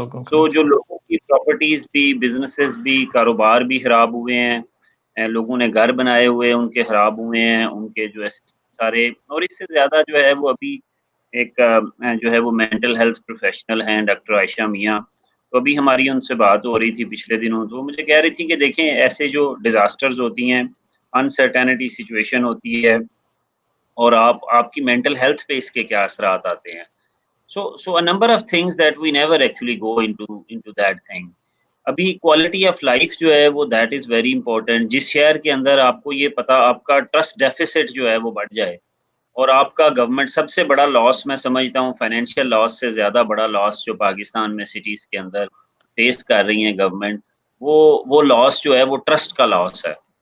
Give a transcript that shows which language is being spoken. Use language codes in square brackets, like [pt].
[ur] سو جو لوگوں کی پراپرٹیز بھی, بزنسز بھی, کاروبار بھی خراب ہوئے ہیں, لوگوں نے گھر بنائے ہوئے ان کے خراب ہوئے ہیں, ان کے جو ہے سارے, اور اس سے زیادہ جو ہے وہ ابھی ایک جو ہے وہ مینٹل ہیلتھ پروفیشنل ہیں ڈاکٹر عائشہ میاں, تو ابھی ہماری ان سے بات ہو رہی تھی پچھلے دنوں, تو مجھے کہہ رہی تھی کہ دیکھیں ایسے جو ڈیزاسٹرز ہوتی ہیں, انسرٹینٹی سچویشن ہوتی ہے اور آپ کی مینٹل ہیلتھ پہ اس کے کیا اثرات آتے ہیں. [en] So a number of things that we never actually go into that thing. ابھی quality of life [ur] جو ہے وہ [en] That is very important. [ur] جس شہر کے اندر آپ کو یہ پتا آپ کا ٹرسٹ ڈیفیسٹ جو ہے وہ بڑھ جائے اور آپ کا گورنمنٹ سب سے بڑا لاس میں سمجھتا ہوں, فائنینشیل لاس سے زیادہ بڑا لاس جو پاکستان میں سٹیز کے اندر فیس کر رہی ہیں گورنمنٹ, وہ لاس جو ہے وہ ٹرسٹ کا لاس ہے.